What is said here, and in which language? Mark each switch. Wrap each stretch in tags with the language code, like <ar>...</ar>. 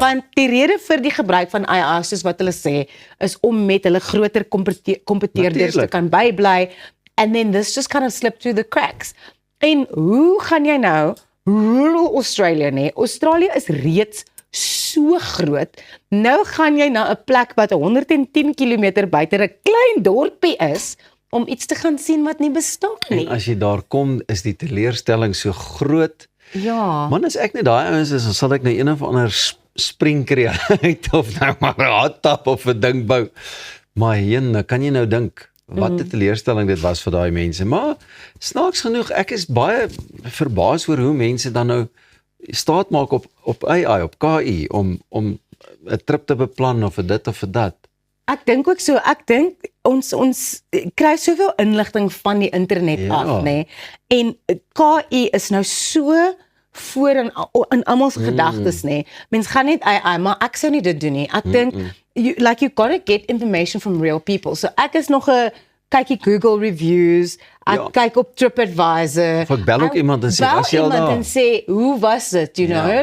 <af>want die rede vir die gebruik van AI, soos wat hulle sê, is om met hulle groter kompeteerders te Natuurlijk. kan bybly,</af> <en>and then this just kind of slipped through the cracks.</en> <af>En hoe gaan jy nou rural Australia nie? Australië is reeds so groot. Nou gaan jy na 'n plek wat 110 km buite 'n klein dorpie is om iets te gaan sien wat nie bestaan nie. En as jy daar kom, is die teleurstelling so groot. Ja. Man, as ek net daai ouens is, dan sal ek nou een of ander spring kry uit of nou maar 'n hot tub of 'n ding bou. Maar heen, kan jy nou dink wat 'n teleurstelling dit was vir daai mense. Maar snaaks genoeg, ek is baie verbaas oor hoe mense dan nou staat maak op AI, op KI om 'n trip te beplan of vir dit of vir dat. Ek dink ook so, ek dink ons kry soveel inligting van die internet af, nê. En KI is nou so voor in almal se gedagtes, nê. Mens gaan net AI, maar ek sou nie dit doen nie. Ek dink</af> <en>you got to get information from real people.</en> <af>So ek is nog 'n kykie Google reviews, ek kyk op TripAdvisor. Of ek bel ook iemand en sê, was jy al daar? En sê, hoe was dit,</af> <en>you know?</en>